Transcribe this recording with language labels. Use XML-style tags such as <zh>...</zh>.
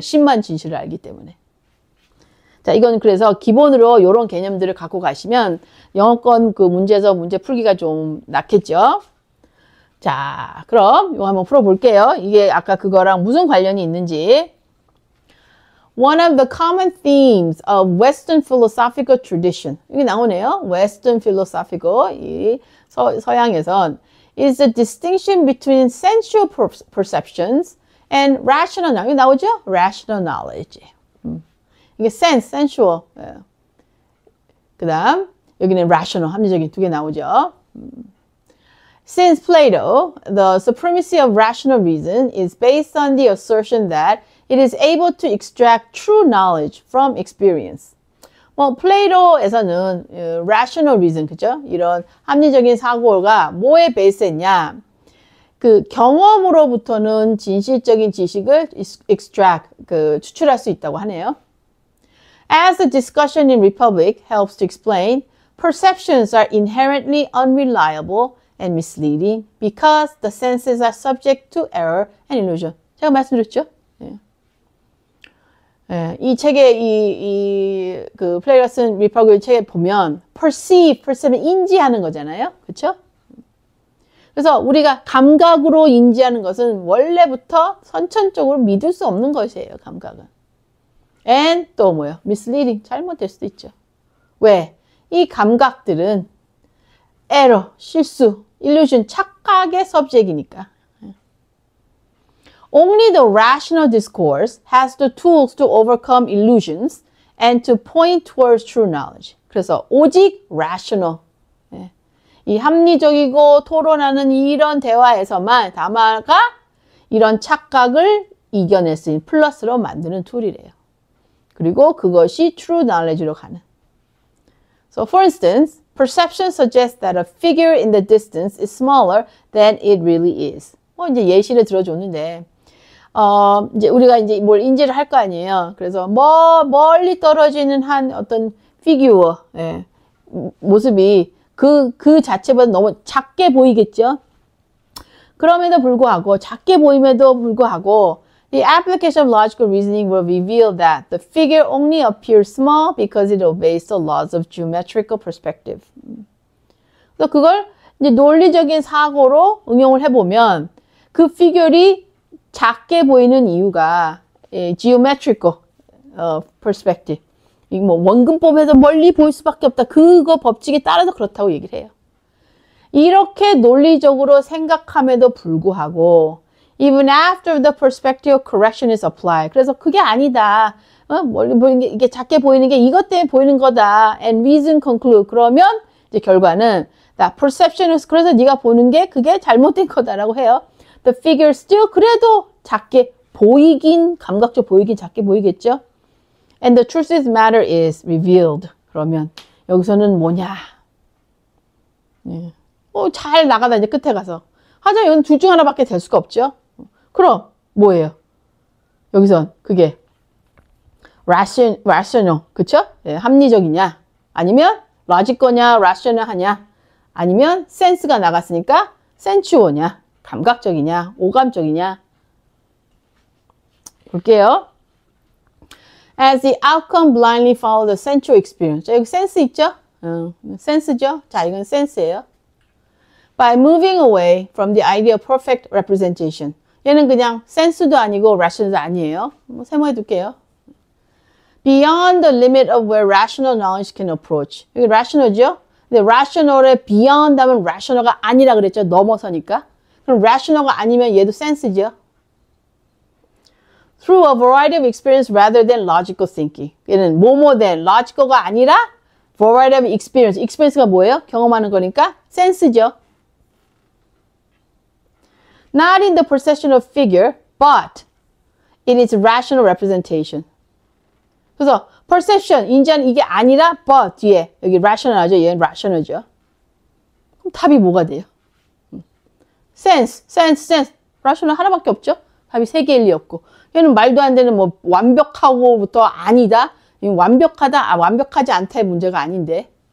<ko>신만 진실을 알기 때문에. 자, 이건 그래서 기본으로 이런 개념들을 갖고 가시면 영어권 그 문제에서 문제 풀기가 좀 낫겠죠. 자, 그럼 이거 한번 풀어볼게요. 이게 아까 그거랑 무슨 관련이 있는지.</ko> <en>One of the common themes of Western philosophical tradition.</en> <ko>이게 나오네요. Western philosophical. 이 서양에선</ko> <en>is the distinction between sensual perceptions and rational knowledge.</en> <ko>이게 나오죠?</ko> <en>Rational knowledge. 이게 sensual.</en> <ko>그 다음, 여기는 rational, 합리적인 두 개 나오죠.</ko> <en>Since Plato, the supremacy of rational reason is based on the assertion that it is able to extract true knowledge from experience.</en> <ko>뭐, 플레이토에서는 rational reason, 그죠? 이런 합리적인 사고가 뭐에 베이스했냐? 그 경험으로부터는 진실적인 지식을 extract, 추출할 수 있다고 하네요.</ko> <en>As the discussion in Republic helps to explain, perceptions are inherently unreliable and misleading because the senses are subject to error and illusion.</en> <ko>제가 말씀드렸죠? 이 책에 그 플레이가 쓴 리퍼블릭 책에 보면 perceive 인지하는 거잖아요. 그렇죠? 그래서 우리가 감각으로 인지하는 것은 원래부터 선천적으로 믿을 수 없는 것이에요. 감각은. and 또 뭐요? misleading 잘못될 수도 있죠. 왜? 이 감각들은 error 실수, illusion 착각의 subject이니까.</ko> <en>Only the rational discourse has the tools to overcome illusions and to point towards true knowledge.</en> <ko>그래서 오직 rational, 이 합리적이고 토론하는 이런 대화에서만 다마가 이런 착각을 이겨낼 수 있는 플러스로 만드는 툴이래요. 그리고 그것이 true knowledge로 가는.</ko> <en>So for instance, perception suggests that a figure in the distance is smaller than it really is.</en> <ko>이제 예시를 들어줬는데, 이제 우리가 이제 뭘 인지를 할 거 아니에요. 그래서 멀리 떨어지는 한 어떤 피규어, 모습이 그 자체보다 너무 작게 보이겠죠? 그럼에도 불구하고, 작게 보임에도 불구하고,</ko> <en>the application of logical reasoning will reveal that the figure only appears small because it obeys the laws of geometrical perspective.</en> <ko>그래서 그걸 이제 논리적인 사고로 응용을 해보면 그 피규어이 작게 보이는 이유가</ko> <en>geometrical perspective.</en> <ko>뭐 원근법에서 멀리 보일 수밖에 없다. 그거 법칙에 따라서 그렇다고 얘기를 해요. 이렇게 논리적으로 생각함에도 불구하고</ko> <en>even after the perspective correction is applied.</en> <ko>그래서 그게 아니다. 멀리 보이는 게 이게 작게 보이는 게 이것 때문에 보이는 거다.</ko> <en>And reason conclude.</en> <ko>그러면 이제 결과는</ko> <en>that perception is</en> <ko>그래서 네가 보는 게 그게 잘못된 거다라고 해요.</ko> <en>The figure still</en> <ko>그래도 작게 보이긴 감각적 보이긴 작게 보이겠죠.</ko> <en>And the truth of the matter is revealed.</en> <ko>그러면 여기서는 뭐냐? 잘 나가다 이제 끝에 가서 하자 이건 둘 중 하나밖에 될 수가 없죠. 그럼 뭐예요? 여기선 그게 rational, 그쵸? 합리적이냐? 아니면 logical,냐, rational 하냐? 아니면 sense가 나갔으니까 sensual냐? 감각적이냐? 오감적이냐? 볼게요.</ko> <en>As the outcome blindly follow the sensual experience.</en> <ko>자, 여기 sense 있죠? sense죠? 자, 이건 sense예요.</ko> <en>By moving away from the idea of perfect representation.</en> <ko>얘는 그냥 sense도 아니고 rational도 아니에요. 세모해 둘게요.</ko> <en>Beyond the limit of where rational knowledge can approach.</en> <ko>여기 rational죠? 근데 rational의 beyond 하면 rational가 아니라 그랬죠? 넘어서니까. 그럼 rational가 아니면 얘도 sense죠?</ko> <en>Through a variety of experience rather than logical thinking.</en> <ko>얘는 뭐뭐 된 logical가 아니라</ko> <en>variety of experience.</en> <ko>experience가 뭐예요? 경험하는 거니까 sense죠.</ko> <en>Not in the possession of figure, but in its rational representation.</en> <ko>그래서 perception, 인지하는 이게 아니라 but 뒤에 여기 rational하죠. 얘는 rational죠. 그럼 답이 뭐가 돼요? sense. rational 하나밖에 없죠. 답이 세 개일 리 없고. 얘는 말도 안 되는 뭐 완벽하고부터 아니다. 완벽하다, 완벽하지 않다의 문제가 아닌데.</ko>